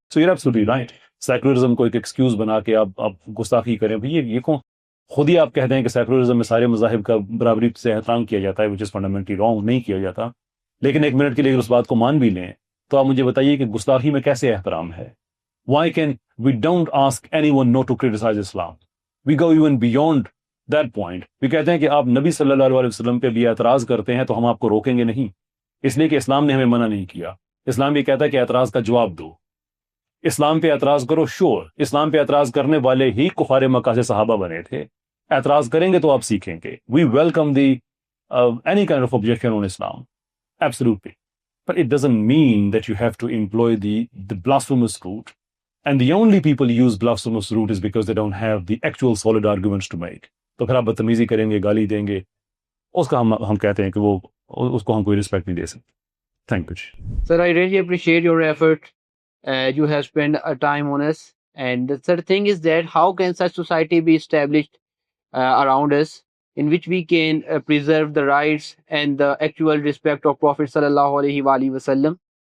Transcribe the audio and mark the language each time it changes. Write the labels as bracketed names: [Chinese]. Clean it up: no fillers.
[English] so you are absolutely right, [Urdu] secularism کو ایک excuse بنا کے آپ گستاخی کریں. یہ کون خود ہی آپ کہتے ہیں کہ سیکولرزم میں سارے مذاہب کا برابری سے احترام کیا جاتا ہے, [English] which is fundamentally wrong, [Urdu] نہیں کیا جاتا. لیکن ایک منٹ کے لیے اگر اس بات کو مان بھی لیں تو آپ مجھے بتائیے کہ گستاخی میں کیسے احترام ہے؟ [English] Why can we don't ask anyone not to criticize Islam? We go even beyond that point. We [Urdu] کہتے ہیں کہ آپ نبی صلی اللہ علیہ وسلم پہ بھی اعتراض کرتے ہیں تو ہم آپ کو روکیں گے نہیں, اس لیے کہ اسلام نے ہمیں منع نہیں کیا. اسلام یہ کہتا ہے کہ اعتراض کا جواب دو, اسلام پہ اعتراض کرو. شور, اسلام پہ اعتراض کرنے والے ہی کفار مکہ سے صحابہ بنے تھے. اعتراض کریں گے تو آپ سیکھیں گے. [English] We welcome the any kind of objection on Islam. Absolutely. But it doesn't mean that you have to employ the blasphemous route. And the only people use blasphemous route is because they don't have the actual solid arguments to make. [Urdu] تو پھر آپ بدتمیزی کریں گے, گالی دیں گے, اس کا ہم کہتے ہیں کہ وہ اس کو ہم کوئی رسپیکٹ نہیں دے سکتے. [English] Thank you. Sir, I really appreciate your effort. You have spent a time on us. And the third thing is that how can such society be established around us, in which we can preserve the rights and the actual respect of Prophet sallallahu alaihi wasallam.